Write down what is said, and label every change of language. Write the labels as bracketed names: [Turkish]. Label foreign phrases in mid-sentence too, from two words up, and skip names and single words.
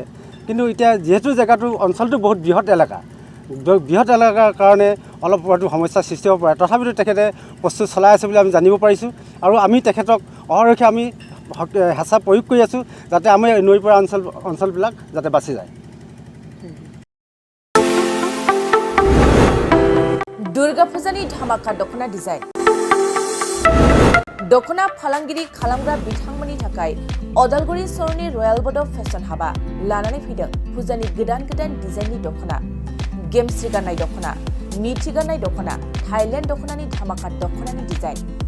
[Assamese] কিন্তু এতিয়া যিহেতু অঞ্চলটো বহুত বৃহৎ এলেকাৰ কাৰণে অলপ হয়তো সমস্যাৰ সৃষ্টি হ'ব পাৰে, তথাপিতো তেখেতে প্ৰস্তুত চলাই আছে বুলি আমি জানিব পাৰিছোঁ। আৰু আমি তেখেতক অহৰক্ষে আমি হেঁচা প্ৰয়োগ কৰি আছোঁ, যাতে আমাৰ নৈপৰা অঞ্চলবিলাক যাতে বাচি যায়। [Bodo] দুৰ্গা পূজানি ধামাকা दख'ना डिजाइन दख'ना फालांगिरि खालामग्रा बिथांमोननि थाखाय अदालगुरि सरनि रयेल बड' फेशन हाबा लानानै फैदों फुजानि गोदान डिजाइननि दख'ना, गेमस्रि गाननाय दख'ना, मिथि गाननाय दख'ना, थाइलेण्ड दख'नानि धामाका दख'नानि डिजाइन।